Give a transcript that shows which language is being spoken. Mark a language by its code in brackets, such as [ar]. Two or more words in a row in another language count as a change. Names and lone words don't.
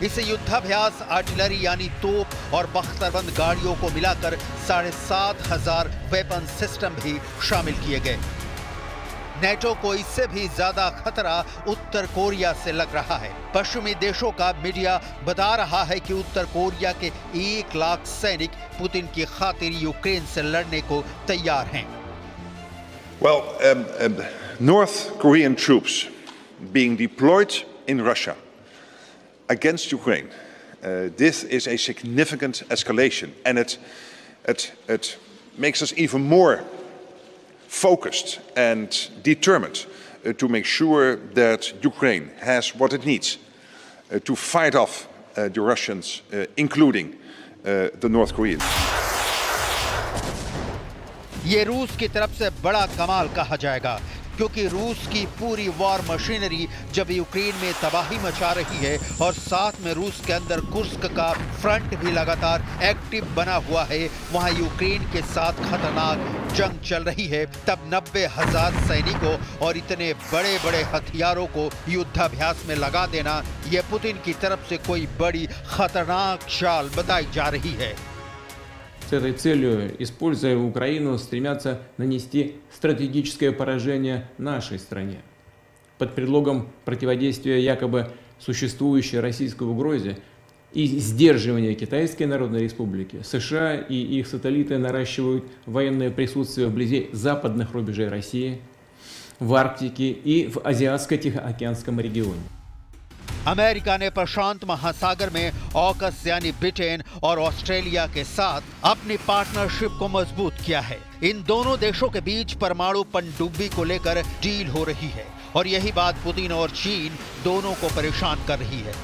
[hi] इस युद्धाभ्यास आर्टिलरी यानी तोप और बख्तरबंद गाड़ियों को मिलाकर 7,500 [en] weapon system [hi] भी शामिल किए गए। नेटो को इससे भी ज्यादा खतरा उत्तर कोरिया से लग रहा है। पश्चिमी देशों का मीडिया बता रहा है कि उत्तर कोरिया के 1 लाख सैनिक पुतिन की खातिर यूक्रेन से लड़ने को तैयार हैं। [en] Well, North Korean troops being deployed in Russia against Ukraine. This is a significant escalation, and it makes us even more focused and determined to make sure that Ukraine has what it needs to fight off the Russians, including the North Koreans. [hi] ये रूस की तरफ से बड़ा कमाल कहा जाएगा, क्योंकि रूस की पूरी [en] war machinery [hi] जब यूक्रेन में तबाही मचा रही है और साथ में रूस के अंदर कुर्स्क का फ्रंट भी लगातार एक्टिव बना हुआ है, वहां यूक्रेन के साथ खतरनाक जंग चल रही है, तब 90,000 सैनिकों और इतने बड़े बड़े हथियारों को युद्धाभ्यास में लगा देना, यह पुतिन की तरफ से कोई बड़ी खतरनाक चाल बताई जा रही है। [ru] С этой целью, используя Украину, стремятся нанести стратегическое поражение нашей стране. Под предлогом противодействия якобы существующей российской угрозе и сдерживания Китайской Народной Республики, США и их сателлиты наращивают военное присутствие вблизи западных рубежей России, в Арктике и в Азиатско-Тихоокеанском регионе. [hi] अमेरिका ने प्रशांत महासागर में ऑकस यानी ब्रिटेन और ऑस्ट्रेलिया के साथ अपनी पार्टनरशिप को मजबूत किया है। इन दोनों देशों के बीच परमाणु पनडुब्बी को लेकर डील हो रही है और यही बात पुतिन और चीन दोनों को परेशान कर रही है।